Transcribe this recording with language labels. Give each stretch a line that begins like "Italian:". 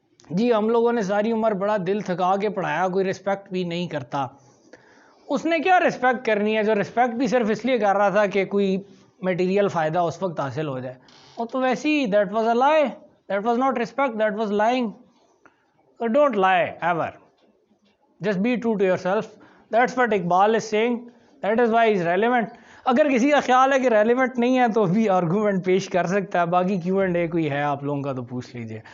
Urdu: جی ہم لوگوں نے ساری عمر بڑا دل تھکا کے پڑھایا، کوئی رسپیکٹ بھی نہیں کرتا. اس نے کیا رسپیکٹ کرنی ہے جو رسپیکٹ بھی صرف اس لیے کر رہا تھا کہ کوئی میٹیریل فائدہ اس وقت حاصل ہو جائے. اور تو ویسی
English: That was a lie, that was not respect, that was lying. Don't lie ever. Just be true to yourself. That's what Iqbal is saying. That is why he's relevant.
Urdu: اگر کسی کا خیال ہے کہ ریلیونٹ نہیں ہے تو بھی آرگومنٹ پیش کر سکتا ہے. باقی کیو اینڈ اے کوئی ہے آپ لوگوں کا تو پوچھ لیجیے.